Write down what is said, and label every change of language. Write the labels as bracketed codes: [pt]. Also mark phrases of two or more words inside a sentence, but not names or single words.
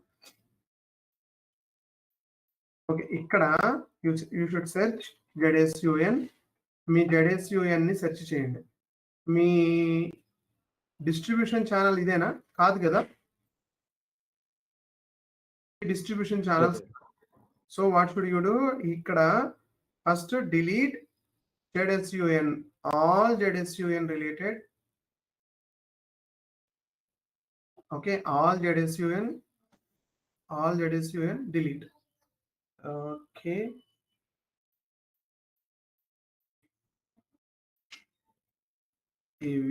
[en] ఓకే, ఇక్కడ you should search ZSUN. [te] మీ ZSUN ని సెర్చ్ చేయండి. మీ [en] distribution channel [te] ఇదేనా? కాదు కదా, [en] distribution channels. so what should you do? ఇక్కడ first delete ZSUN, all ZSUN related. Okay, all ZSUN delete. Okay, TV.